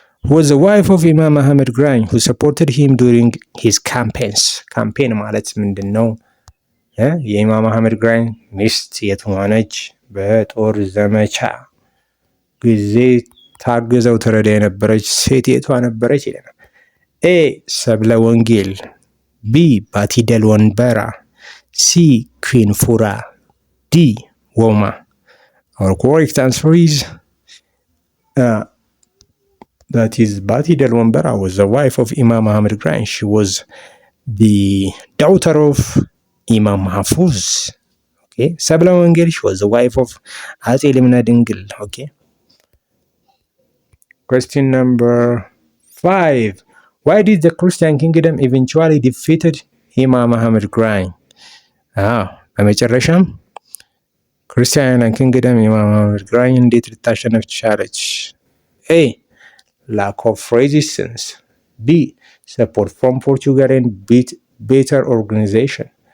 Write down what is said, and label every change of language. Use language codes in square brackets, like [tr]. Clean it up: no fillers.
[en] Who was the wife of Imam Muhammad Grain who supported him during his campaigns? [am] ካምፔን ማለት ምንድን ነው? የኢማም አህመድ ግራኝ ሚስት የትሆነች በጦር ዘመቻ ጊዜ ታግዘው ትረዳ የነበረች ሴት የቷ ነበረች ይለናል። A. ሰብለ ወንጌል። B. ባቲደል ወንበራ። C. ኩዊን ፉራ። D. [en] ወማ። Our correct answer is that is Batidel Wambara was the wife of Imam Muhammad Grain. She was the daughter of Imam Mahfuz. Okay. Sabla Wangel, she was the wife of Ati Limna Dingil. Okay. Question number 5. Why did the Christian kingdom eventually defeated Imam Muhammad Grain? [am] በመጨረሻም ክርስቲያን ኪንግደም ኢማም አህመድ ግራኝ እንዴት ልታሸነፍ ቻለች? [en] A. Lack of resistance. B. Support from Portugal and better organization.